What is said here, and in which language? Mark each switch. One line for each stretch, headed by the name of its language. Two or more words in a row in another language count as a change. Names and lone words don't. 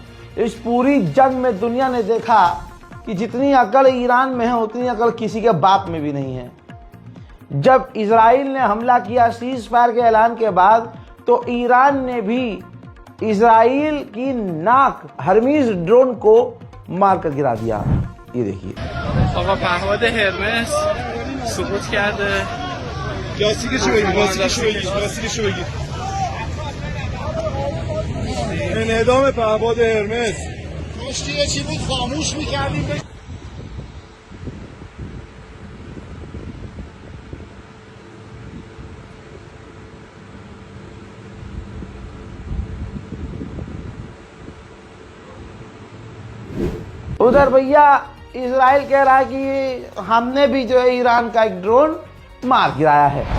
Hindi: इस पूरी जंग में दुनिया ने देखा कि जितनी अकल ईरान में है उतनी अकल किसी के बाप में भी नहीं है। जब इजराइल ने हमला किया
English: cease fire
Hindi: के ऐलान के बाद, तो ईरान ने भी इजराइल की नाक हर्मीज ड्रोन को मारकर गिरा दिया। ये देखिए,
Persian: آقا پهپاد هرمس سقوط کرده. لاستیکشو بگیر. انعدام پهپاد هرمس. کشتی یه چی بود خاموش میکردیم.
Hindi: उधर भैया इजराइल कह रहा है कि हमने भी जो है ईरान का एक ड्रोन मार गिराया है।